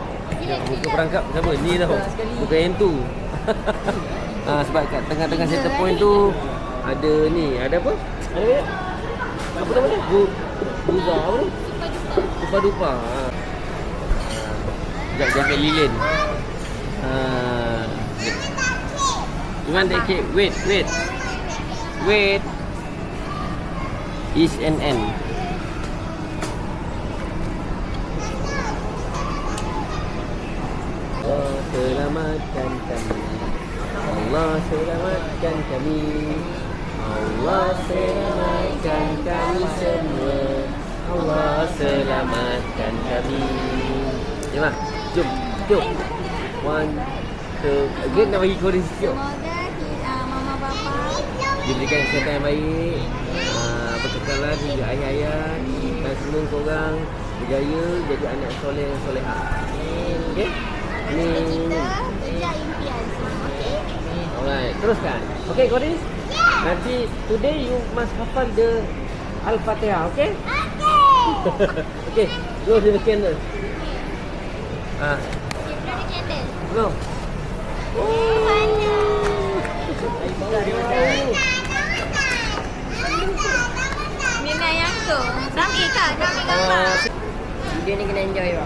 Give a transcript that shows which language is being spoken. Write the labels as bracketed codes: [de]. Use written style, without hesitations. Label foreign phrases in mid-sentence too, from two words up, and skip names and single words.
[ms] Tengok muka perangkap siapa? Ni tau. Bukan yang tu. Sebab kat tengah-tengah [en] center point [ms] tu ada ni, ada apa? Ada apa nama dia? Buza apa tu? Dupa-dupa. Sekejap jaga lilin. [en] You want that cake? Wait. Is an N. [ms] Allah selamatkan kami. Allah selamatkan kami. Allah selamatkan kami semua. Allah selamatkan kami. Jom. [en] One, two. [ms] Again nak bagi korang sikit. Semoga mama bapa Diberikan kesihatan yang baik, berkekalan hingga ayah-ayah, dan semua korang berjaya jadi anak soleh dan solehah. Okey? Ni. kita kejar impian semua. Okey? [en] Alright, teruskan. Okay, Koris? Nanti today you must hafal the Al-Fatihah, okay? Okay, go to the candle. [ms] Kita ada candle. [en] Go. [ms] Minat yang tu. Rami kak, Rami gambar. Dia ni kena enjoy bang.